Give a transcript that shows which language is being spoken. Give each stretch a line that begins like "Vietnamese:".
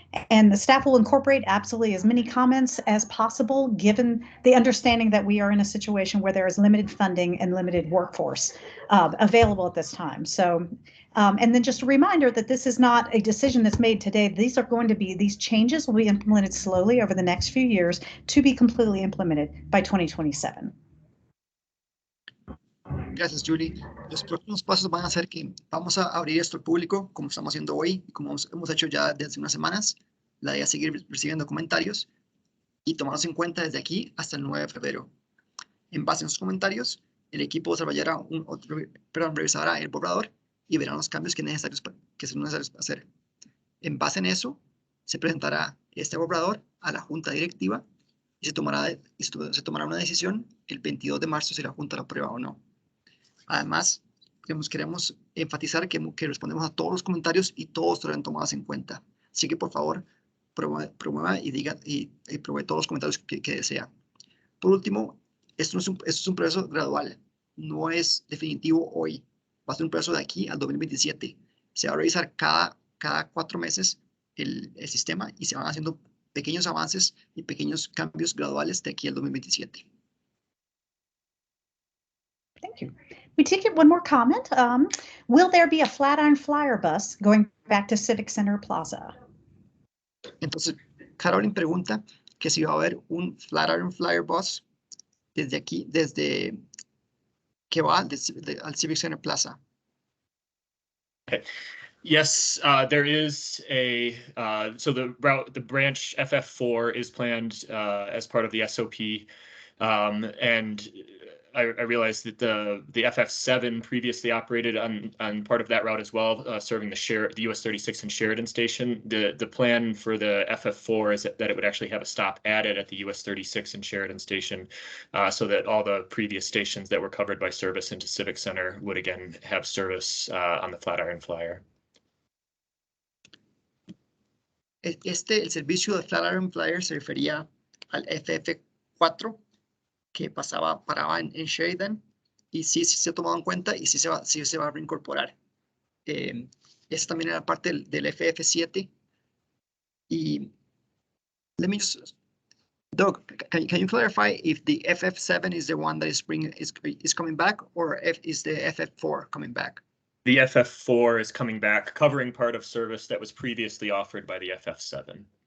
English: And the staff will incorporate absolutely as many comments as possible, given the understanding that we are in a situation where there is limited funding and limited workforce available at this time. So, and then just a reminder that this is not a decision that's made today. These changes will be implemented slowly over the next few years to be completely implemented by 2027.
Spanish: Gracias, Julie. Los próximos pasos van a ser que vamos a abrir esto al público, como estamos haciendo hoy y como hemos hecho ya desde unas semanas. La idea es seguir recibiendo comentarios y tomarlos en cuenta desde aquí hasta el 9 de febrero. En base a esos comentarios, el equipo revisará el borrador y verá los cambios que son necesarios hacer. En base en eso, se presentará este borrador a la Junta Directiva y se tomará una decisión el 22 de marzo si la Junta lo aprueba o no. Además, queremos enfatizar que respondemos a todos los comentarios y todos serán tomados en cuenta. Así que, por favor, promueva y provee todos los comentarios que desea. Por último, esto es un proceso gradual. No es definitivo hoy. Va a ser un proceso de aquí al 2027. Se va a revisar cada 4 meses el sistema y se van haciendo pequeños avances y pequeños cambios graduales de aquí al 2027.
English: Thank you. We did get one more comment. Will there be a Flatiron Flyer bus going back to Civic Center Plaza?
Spanish: Entonces, Carolyn pregunta que si va a haber un Flatiron Flyer bus desde aquí, desde que va al Civic Center Plaza.
English: Okay. Yes, there is a, so the branch FF4 is planned as part of the SOP. And I realized that the FF7 previously operated on part of that route as well, serving the US 36 and Sheridan Station. The plan for the FF4 is that it would actually have a stop added at the US 36 and Sheridan Station, so that all the previous stations that were covered by service into Civic Center would again have service on the Flatiron Flyer.
Spanish: El servicio de Flatiron Flyer se refería al FF4 que paraba en Sheridan, y sí se ha tomado en cuenta y sí se va a reincorporar. Esa también era parte del FF7.
English: Y let me just, Doug, can you clarify if the FF7 is the one that is coming back, or is the FF4 coming back? The FF4 is coming back, covering part of service that was previously offered by the FF7.